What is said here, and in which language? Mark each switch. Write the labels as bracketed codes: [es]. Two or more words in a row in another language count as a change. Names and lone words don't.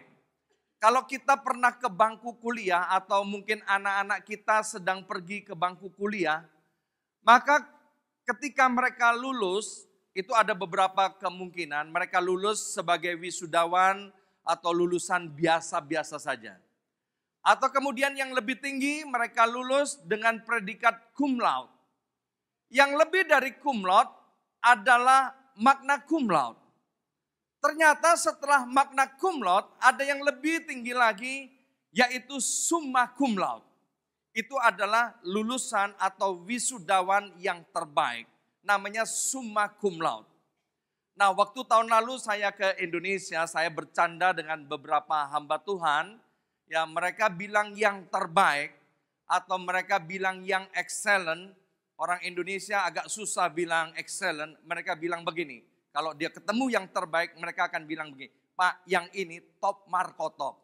[id] Kalau kita pernah ke bangku kuliah atau mungkin anak-anak kita sedang pergi ke bangku kuliah, maka ketika mereka lulus, itu ada beberapa kemungkinan mereka lulus sebagai wisudawan atau lulusan biasa-biasa saja. Atau kemudian yang lebih tinggi mereka lulus dengan predikat [la] cum laude. [id] Yang lebih dari [la] cum laude [id] adalah [la] magna cum laude. [id] Ternyata setelah [la] magna cum laude [id] ada yang lebih tinggi lagi yaitu [la] summa cum laude. [id] Itu adalah lulusan atau wisudawan yang terbaik. Namanya [la] summa cum laude. [id] Nah waktu tahun lalu saya ke Indonesia, saya bercanda dengan beberapa hamba Tuhan. Ya mereka bilang yang terbaik atau mereka bilang yang excellent. Orang Indonesia agak susah bilang excellent. Mereka bilang begini, kalau dia ketemu yang terbaik mereka akan bilang begini, Pak yang ini top Marco top.